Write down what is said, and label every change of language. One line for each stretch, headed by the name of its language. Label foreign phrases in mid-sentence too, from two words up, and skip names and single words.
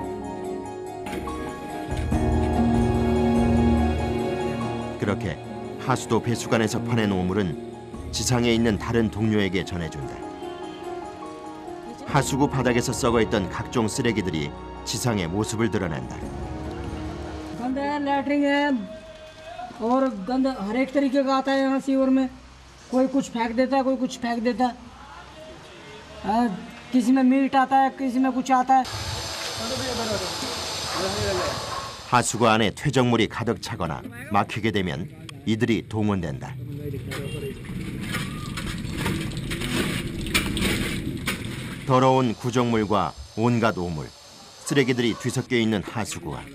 Korean: 그렇게 하수도 배수관에서 퍼낸 오물은 지상에 있는 다른 동료에게 전해준다. 하수구 바닥에서 썩어있던 각종 쓰레기들이 지상의 모습을 드러낸다.
Hindi: गंद है, लैटरिन है और गंद हर एक तरीके का आता है यहाँ सीवर में. कोई कुछ फेंक देता है, कोई कुछ फेंक देता है. किसी में मीट आता है, किसी में कुछ आता है.
Korean: 하수구 안에 퇴적물이 가득 차거나 막히게 되면 이들이 동원된다. 더러운 구정물과 온갖 오물, 쓰레기들이 뒤섞여 있는 하수구 안.